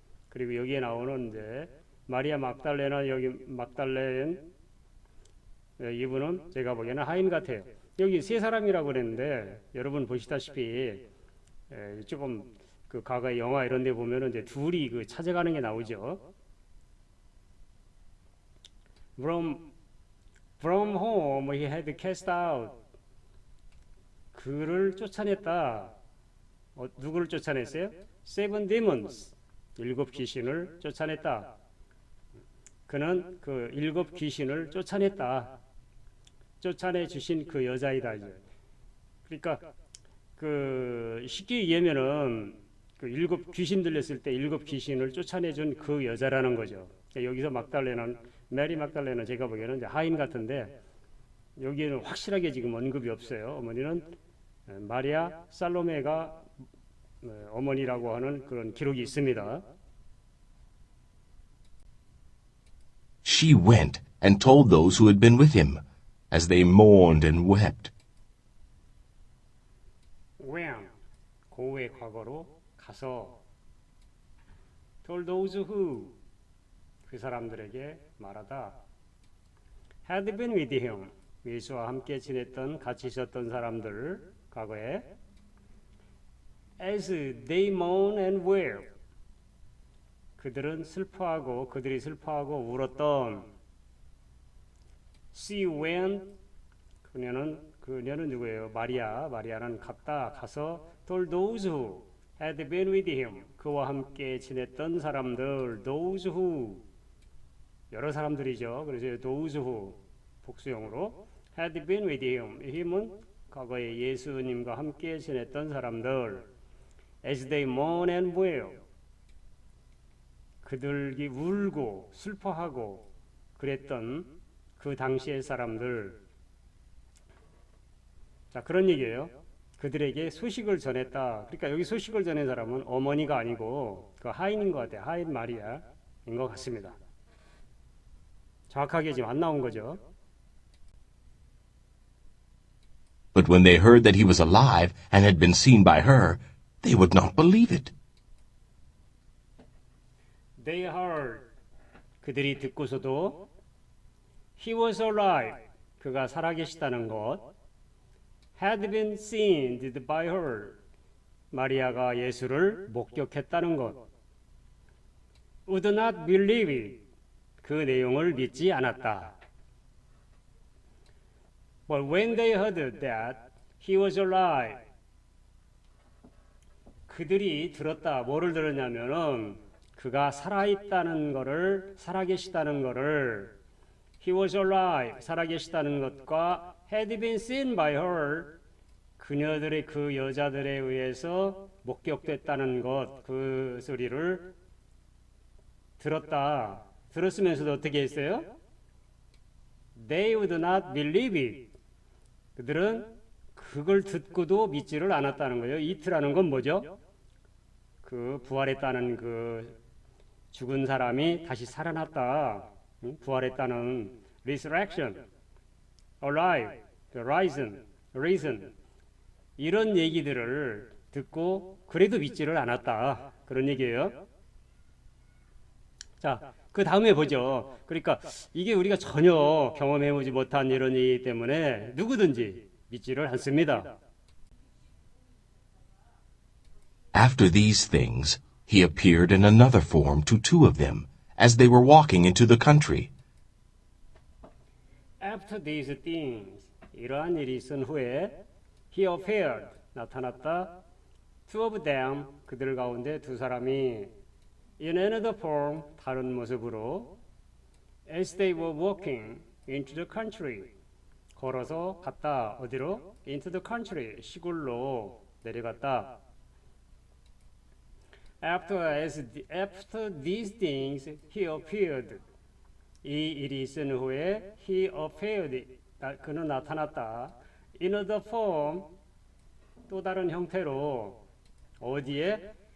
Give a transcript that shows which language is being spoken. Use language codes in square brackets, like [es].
[ko] 그리고 여기에 나오는 이제 마리아 막달레나 여기 막달레는 이분은 제가 보기에는 하인 같아요. 여기 3사람이라고 그랬는데 여러분 보시다시피 조금 그 과거의 영화 이런 데 보면은 이제 둘이 그 찾아가는 게 나오죠. [en] From home he had cast out. [ko] 그를 쫓아냈다. 누구를 쫓아냈어요? [en] 7 demons. [ko] 7 귀신을 쫓아냈다. 그는 그 7 귀신을 쫓아냈다. 쫓아내 주신 그 여자이다. 이제. 그러니까 그 쉽게 얘기하면은 그 7 귀신 들렸을 때 7 귀신을 쫓아내 준 그 여자라는 거죠. 그러니까 여기서 메리 막달레는 제가 보기에는 이제 하인 같은데 여기에는 확실하게 지금 언급이 없어요. 어머니는 마리아 살로메가 어머니라고 하는 그런 기록이 있습니다. [en] She went and told those who had been with him, as they mourned and wept. When [ko] 고의 과거로 가서 [en] told those who [ko] 그 사람들에게 말하다 [en] had been with him [ko] 예수와 함께 지냈던 같이 있었던 사람들 과거에 [en] as they mourn and weep [ko] 그들이 슬퍼하고 울었던 [en] she went [ko] 그녀는 누구예요? 마리아는 가서 [en] told those who had been with him. [ko] 그와 함께 지냈던 사람들, [en] those who, [ko] 여러 사람들이죠. 그래서 [en] those who [ko] 복수형으로 [en] had been with him. [ko] him은 과거에 예수님과 함께 지냈던 사람들. [en] as they mourn and wail. [ko] 그들이 울고 슬퍼하고 그랬던 그 당시의 사람들. 자, 그런 얘기예요. 그들에게 소식을 전했다. 그러니까 여기 소식을 전한 사람은 어머니가 아니고 그 하인인 것 같아요. 하인 마리아인 것 같습니다. 정확하게 지금 안 나온 거죠. [en] But when they heard that he was alive and had been seen by her, they would not believe it. They heard. [ko] 그들이 듣고서도 [en] he was alive. [ko] 그가 살아계시다는 것. [en] had been seen by her. [ko] 마리아가 예수를 목격했다는 것. [en] would not believe it. [ko] 그 내용을 믿지 않았다. [en] But when they heard that he was alive. [ko] 그들이 들었다. 뭐를 들었냐면은 그가 살아있다는 것을, 살아계시다는 것을, [en] he was alive, [ko] 살아계시다는 것과 [en] had been seen by her, [ko] 그녀들의 그 여자들에 의해서 목격됐다는 것, 그 소리를 들었다. 들었으면서도 어떻게 했어요? [en] They would not believe it. [ko] 그들은 그걸 듣고도 믿지를 않았다는 거예요. 이트라는 건 뭐죠? 그 부활했다는 그 죽은 사람이 다시 살아났다. 부활했다는 [en] resurrection, alive, risen [ko] 이런 얘기들을 듣고 그래도 믿지를 않았다. 그런 얘기예요. 자, 그 다음에 보죠. 그러니까 이게 우리가 전혀 경험해보지 못한 이런 얘기 때문에 누구든지 믿지를 않습니다. [en] After these things, he appeared in another form to two of them, as they were walking into the country. After these things, [ko] 이러한 일이 있은 후에 [en] he appeared, [ko] 나타났다. [en] Two of them, [ko] 그들 가운데 두 사람이 [en] in another form, [ko] 다른 모습으로 [en] as they were walking into the country, [ko] 걸어서 갔다. 어디로? [en] into the country, [ko] 시골로 내려갔다. [en] After these things, he appeared. [ko] 이 일이 있은 후에 [en] he appeared. [ko] 그는 나타났다. [en] In other form, [ko] 또 다른 형태로 어디에?